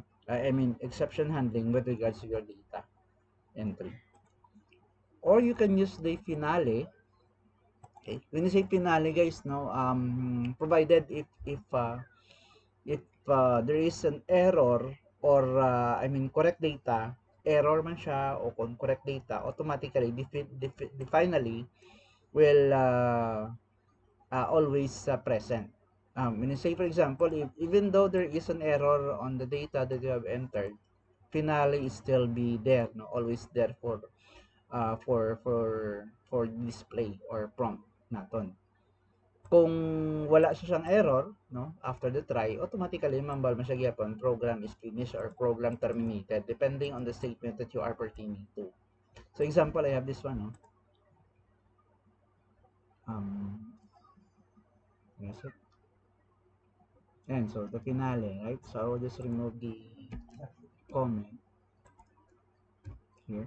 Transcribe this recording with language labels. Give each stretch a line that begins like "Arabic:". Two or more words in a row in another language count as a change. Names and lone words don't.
English: I mean exception handling with regards to your data entry. Or you can use the finale. Okay, when you say finale, guys, no, provided if there is an error or correct data, error
Cebuano: man siya o kung
English: correct data, automatically the finally will always present. When you say, for example, even though there is an error on the data that you have entered, finale is still be there, no, always there for display or prompt naton.
Cebuano: Kung wala siyang
English: error, no, after the try, automatically
Cebuano: mambal man siya gyapon
English: program is finished or program terminated depending on the statement that you are pertaining to. So example, I have this one, no. Yes, and so the finale, right? So I will just remove the comment here.